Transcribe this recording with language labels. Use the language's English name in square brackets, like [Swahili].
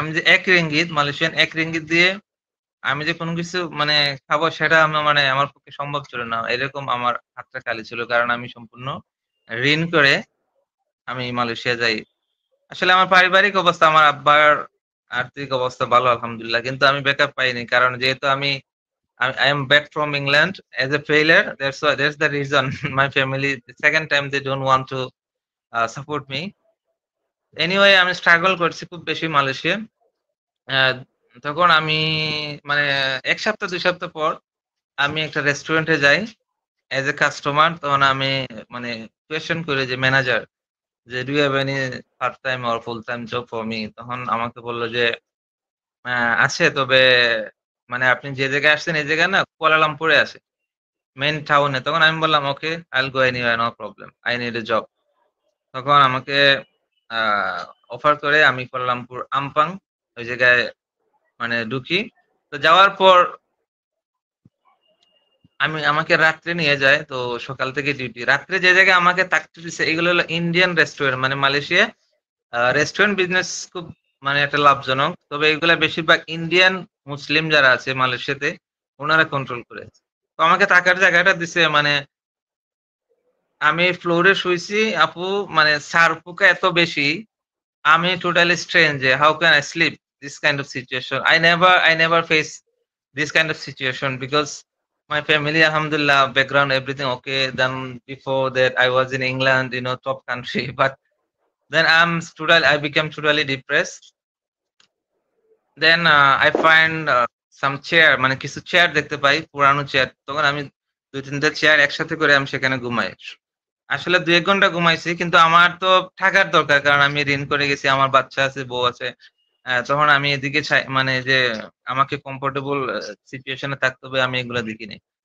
[Bangla] আমি যে ৳১ মালয়েশিয়ান ৳১ দিয়ে আমি যে কোনো কিছু মানে খাবো সেটা মানে আমার পক্ষে সম্ভব ছিল না। এরকম আমার হাতটা খালি ছিল। কারণ আমি সম্পূর্ণ ঋণ করে আমি মালয়েশিয়া যাই। আসলে আমার পারিবারিক অবস্থা, আমার আব্বার আর্থিক অবস্থা ভালো আলহামদুলিল্লাহ। কিন্তু আমি ব্যাকআপ পাইনি। কারণ যেহেতু [English] I am back from England as a failure. That's the reason my family the second time they don't want to support me. Anyway, [Bangla] আমি স্ট্রাগল করছি খুব বেশি মালয়েশিয়া। অ্যা তখন আমি মানে ১ সপ্তাহ ২ সপ্তাহ পর আমি একটা রেস্টুরেন্টে যাই এজ এ কাস্টমার। তখন আমি মানে কোয়েশ্চেন করি যে ম্যানেজার যে, [English] "Do you have any part time or full time job for me?" [Bangla] তখন আমাকে বলল যে, আছে তবে মানে আপনি যে জায়গায় আসছেন এই জায়গায় না কুয়ালালামপুরে আছে। মেইন টাউনে।" তখন আমি বললাম, "ওকে, [English] I'll go anywhere, no problem. I need a job." [Bangla] তখন আমাকে আ অফার করে আমি কুয়ালালামপুর আমপাং ওই জায়গায় মানে ঢুকি। তো যাওয়ার পর আমাকে রাত্রে নিয়ে যায়। তো সকাল থেকে ডিউটি। রাত্রে যে জায়গায় আমাকে থাকতে দিছে এগুলো হলো ইন্ডিয়ান রেস্টুরেন্ট। মানে মালয়েশিয়া রেস্টুরেন্ট বিজনেস খুব মানে একটা লাভজনক। তবে এগুলা বেশিরভাগ ইন্ডিয়ান মুসলিম যারা আছে মালয়েশিয়াতে উনারা কন্ট্রোল করে। তো আমাকে থাকার জায়গাটা দিছে মানে আমি ফ্লোরে শুইছি আপু, মানে ছারপোকা এত বেশি, আমি টোটালি স্ট্রেঞ্জ যে [English] how can I sleep this kind of situation? I never face this kind of situation because my family alhamdulillah background everything okay. Then before that I was in England, top country. But then I became totally depressed. Then I find some chair [Bangla] মানে কিছু chair দেখতে পাই, পুরানো chair. তখন আমি ২-৩ টা chair একসাথে করে আমি সেখানে ঘুমাই। আসলে ২-১ ঘন্টা ঘুমাইছি। কিন্তু আমার তো থাকার দরকার। কারণ আমি ঋণ করে গেছি। আমার বাচ্চা আছে, বউ আছে। তখন আমি এদিকে মানে যে আমাকে কমফোর্টেবল সিচুয়েশন এ থাকতে হবে আমি এগুলা দেখিনি।